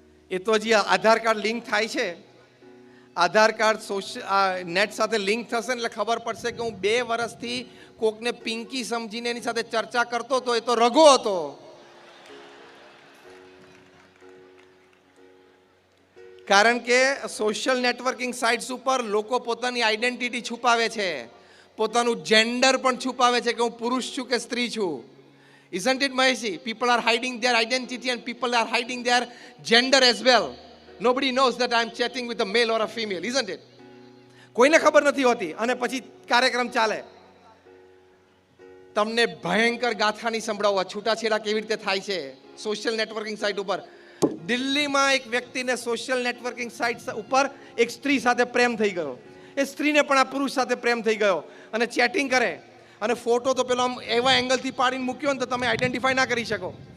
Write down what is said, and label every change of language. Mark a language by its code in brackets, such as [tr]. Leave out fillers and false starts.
[gu] એ તો હજી આધાર card link થાય છે. આધાર કાર્ડ નેટ સાથે લિંક થશે એટલે ખબર પડશે કે હું 2 વર્ષથી કોકને પિંકી સમજીને એની સાથે ચર્ચા કરતો હતો, એ તો રઘો હતો. કારણ કે સોશિયલ નેટવર્કિંગ સાઇટ્સ ઉપર લોકો પોતાની આઈડેન્ટિટી છુપાવે છે, પોતાનું જેન્ડર પણ છુપાવે છે કે હું પુરુષ છું કે સ્ત્રી છું. [en] Isn't it, Maheshi? People are hiding their identity and people are hiding their gender as well. Nobody knows that I am chatting with a male or a female, isn't it? [gu] કોઈને ખબર નથી હોતી. અને પછી કાર્યક્રમ ચાલે. તમને ભયંકર ગાથાની સંભળાવો છૂટાછેડા કેવી રીતે થાય છે સોશિયલ નેટવર્કિંગ સાઇટ ઉપર. દિલ્હીમાં એક વ્યક્તિને સોશિયલ નેટવર્કિંગ સાઇટ ઉપર એક સ્ત્રી સાથે પ્રેમ થઈ ગયો. એ સ્ત્રીને પણ આ પુરુષ સાથે પ્રેમ થઈ ગયો, અને ચેટિંગ કરે, અને ફોટો તો પેલો આમ એવા એંગલથી પાડીને મૂક્યો ને તો તમે આઈડેન્ટિફાઈ ના કરી શકો.